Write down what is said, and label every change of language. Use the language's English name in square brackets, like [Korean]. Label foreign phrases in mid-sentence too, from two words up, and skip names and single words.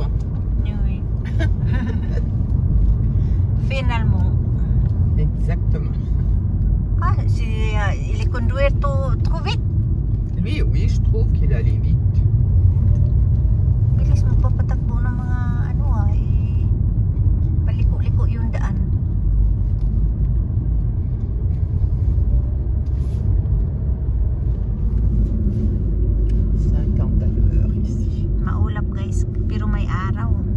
[French] Oui. Finalement. Exactement. Ah, il est conduire trop vite. Lui, oui, je trouve qu'il allait vite. [Filipino] Bilis magpapatakbo ng mga paliko-liko yung daan. Maulap guys, pero may araw.